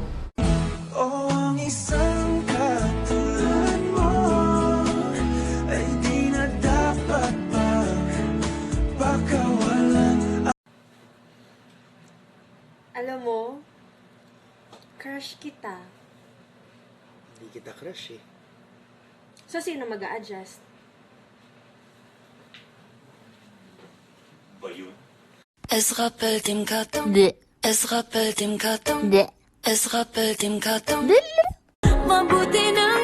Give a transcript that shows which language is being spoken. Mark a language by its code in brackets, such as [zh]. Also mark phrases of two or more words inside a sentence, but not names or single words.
[tl] Oh, ang isang katulad mo ay di na dapat pagpakawalan. Alam mo, crush kita. Hindi kita crush eh. So, sino mag-a-adjust? [de] Es rappelt im Karton. Es rappelt im Karton. Es rappelt im Karton. [tl] Mabuti na